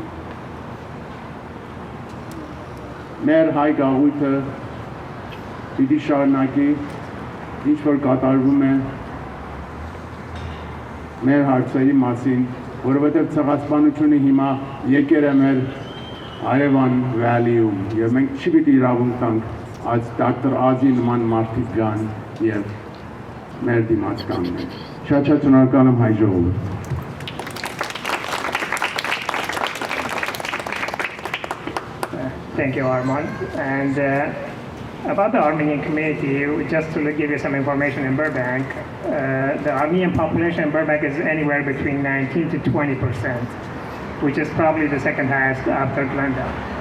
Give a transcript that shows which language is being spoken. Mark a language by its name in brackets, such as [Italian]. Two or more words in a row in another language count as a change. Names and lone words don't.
[Armenian] մեր հայ գաղութը պիտի շարունակի, ինչ որ կատարվում է մեր հարցերի մասին, որովհետև ցեղասպանությունը հիմա եկել է մեր Արևան Valley-ում եւ մենք չի պիտի իրավունք տանք այս դոկտոր Ազի նման մարդիկ գան եւ մեր դիմաց կանգնեն։ Շատ շնորհակալ եմ հայ ժողովուրդ։ [English] Thank you, Armand. And about the Armenian community, just to give you some information in Burbank, the Armenian population in Burbank is anywhere between 19 to 20%, which is probably the second highest after Glendale.